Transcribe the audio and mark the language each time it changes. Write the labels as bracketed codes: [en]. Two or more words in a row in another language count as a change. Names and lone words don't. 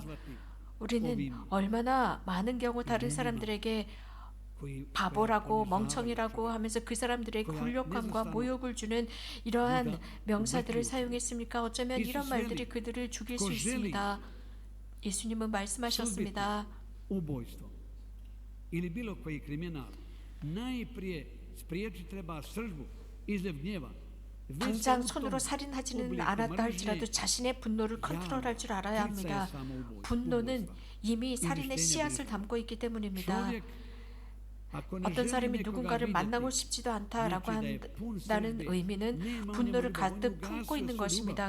[ko] 우리는 얼마나 많은 경우 다른 사람들에게 바보라고 멍청이라고 하면서 그 사람들의 굴욕함과 모욕을 주는 이러한 명사들을 사용했습니까? 어쩌면 이런 말들이 그들을 죽일 수 있습니다. 예수님은 말씀하셨습니다. [hr] ubojstvo ili bilo koji kriminal, najprije spriječiti treba sržbu, izljev gnjeva, [ko] 당장 손으로 살인하지는 않았다 할지라도 자신의 분노를 컨트롤할 줄 알아야 합니다. 분노는 이미 살인의 씨앗을 담고 있기 때문입니다. 어떤 사람이 누군가를 만나고 싶지도 않다라고 한다는 의미는 분노를 가득 품고 있는 것입니다.